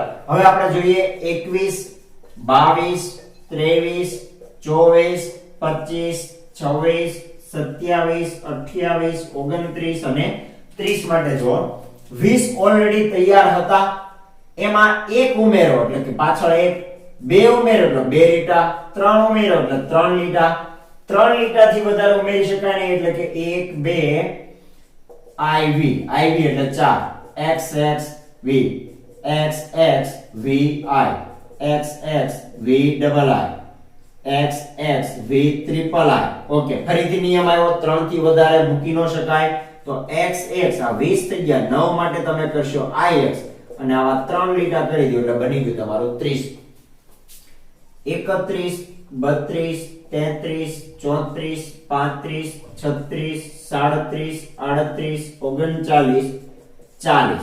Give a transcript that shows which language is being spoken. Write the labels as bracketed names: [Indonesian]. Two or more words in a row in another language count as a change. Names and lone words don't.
[Gujarati] હવે આપણે જોઈએ 21 22 23 24 25 26 27 28 29 અને 30 માટે જો 20 ઓલરેડી તૈયાર હતા, એમાં 1 ઉમેરો એટલે કે પાછળ 1, 2 ઉમેરો એટલે 2 લીટા, 3 ઉમેરો એટલે 3 લીટા. 3 લીટાથી વધારે ઉમેરી શકાય નહીં એટલે કે 1 2 iv, iv એટલે 4, xxv, xxv i, xxv ડબલ i, xxv ટ્રિપલ i. ઓકે, ફરીથી નિયમ આવ્યો, 3 થી વધારે મૂકી ન શકાય. તો xx આ 20 થઈ ગયા, 9 માટે તમે કરશો ix, અને આવા 3 લીટા કરી દો એટલે બની ગયું તમારું 30. 31 32 33 34 35 36 37 38 39 40.